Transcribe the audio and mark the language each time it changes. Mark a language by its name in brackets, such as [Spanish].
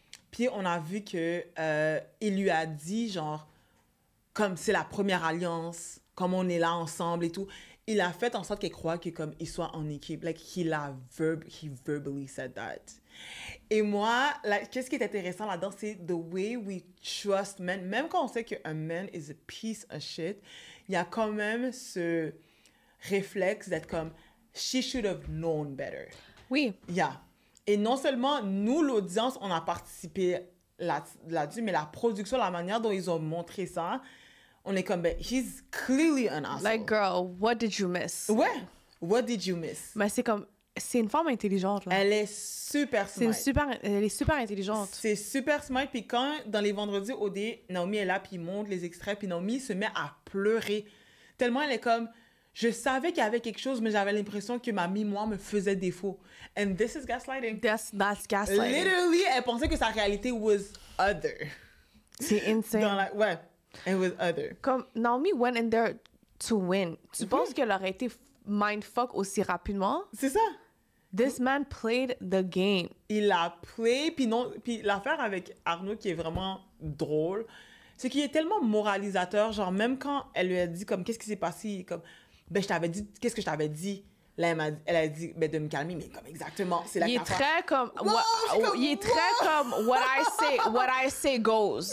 [French] Puis on a vu que il lui a dit, genre, comme c'est la première alliance, comme on est là ensemble et tout, il a fait en sorte qu'elle croit que comme il soit en équipe. [English] Like, he verbally said that. [French] Et moi, qu'est-ce qui est intéressant là-dedans, c'est the way we trust men. Même quand on sait qu'un man is a piece of shit, il y a quand même ce réflexe d'être comme, she should have known better. Oui. Yeah. Et non seulement nous, l'audience, on a participé là-dessus, mais la production, la manière dont ils ont montré ça, on est comme, ben, he's clearly an asshole. [English] Like, girl, what did you miss? Ouais. What did you miss? [French] Mais c'est comme, c'est une femme intelligente, là. Elle est super smart. Elle est super intelligente. C'est super smart. Puis quand, dans les vendredis OD, Naomi est là, puis il montre les extraits, puis Naomi se met à pleurer. Tellement elle est comme, je savais qu'il y avait quelque chose, mais j'avais l'impression que ma mémoire me faisait défaut. [English] And this is gaslighting. That's gaslighting. [French] Literally, elle pensait que sa réalité was other. C'est insane. [English] Ouais, it was other. Comme Naomi went in there to win. [French] Tu penses qu'elle aurait été mindfuck aussi rapidement? C'est ça. [English] This man played the game. [French] Il a play, puis l'affaire avec Arnaud qui est vraiment drôle, c'est qu'il est tellement moralisateur, genre même quand elle lui a dit comme qu'est-ce qui s'est passé, comme ben je t'avais dit, qu'est-ce que je t'avais dit? Là, elle a dit ben, de me calmer, mais comme exactement, c'est la Il est très comme, il est très comme what I say goes.